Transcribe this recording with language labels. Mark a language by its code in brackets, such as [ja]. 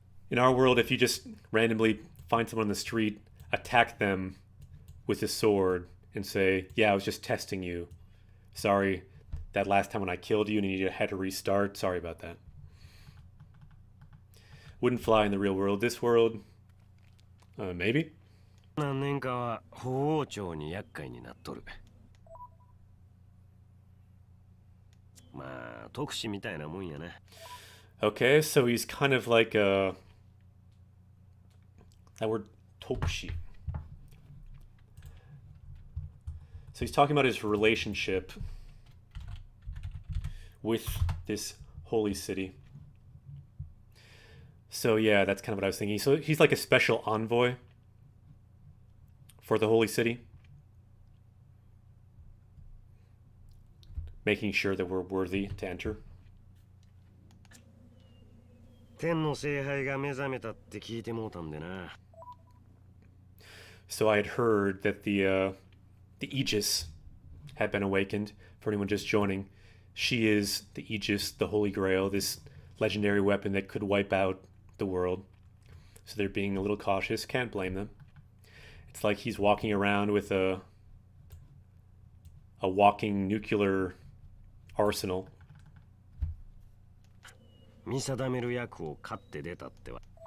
[en] In our world, if you just randomly find someone on the street, attack them with a sword, and say, yeah, I was just testing you. Sorry, that last time when I killed you and you had to restart. Sorry about that. Wouldn't fly in the real world. This world, maybe? [ja] 何年かは法王朝に厄介になっとる。まあ特使みたいなもんやな。 [en] Okay, so he's kind of like that word Tokshi. So he's talking about his relationship with this holy city. So yeah, that's kind of what I was thinking. So he's like a special envoy for the holy city, making sure that we're worthy to enter. [ja] 天の聖杯が目覚めたって聞いてもうたんでな。 [en] So I had heard that the Aegis had been awakened. For anyone just joining, she is the Aegis, the Holy Grail, this legendary weapon that could wipe out the world. So they're being a little cautious. Can't blame them. It's like he's walking around with a walking nuclear arsenal. [ja] 見定める役を買って出たっては。